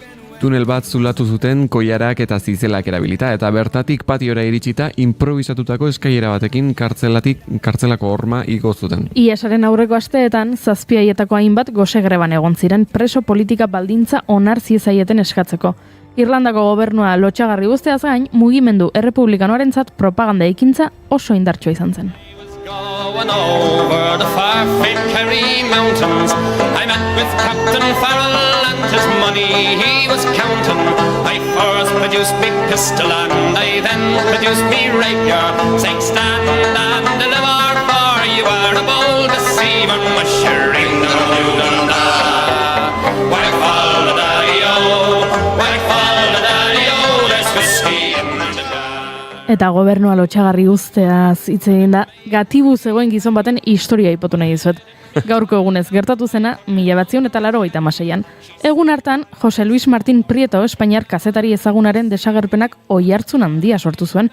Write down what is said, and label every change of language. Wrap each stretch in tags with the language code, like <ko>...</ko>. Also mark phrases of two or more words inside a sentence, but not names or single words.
<eu>Tunel bat zulatu zuten koilarak eta zizelak erabilita, eta bertatik patiora iritsita improvisatutako eskailera batekin kartzelako horma igo zuten. Iesaren aurreko asteetan, 7 haietako hainbat gose greban egon ziren preso politika baldintza onar ziezaieten eskatzeko. Irlandako gobernua lotsagarri guzteaz gain, mugimendu errepublikanoarentzat propaganda ekintza oso indartsua izan zen.</eu> <en>Going over the far-famed Kerry Mountains, I met with Captain Farrell and his money he was counting. I first produced me pistol and I then produced me rapier, saying stand and deliver, for you are a bold deceiver, mushering da-da-da-da. Whack fall the daddy-o, whack fall the daddy-o, there's whiskey in the jar.</en> <eu>Eta gobernua lotsagarri guzteaz hitz egin da, gatibu zegoen gizon baten historia ipatu nahi dizuet. Gaurko egunez gertatu zena, 1986an. Egun hartan, Jose Luis Martín Prieto, Espainiar kazetari ezagunaren desagerpenak oihartzun handia sortu zuen.</eu>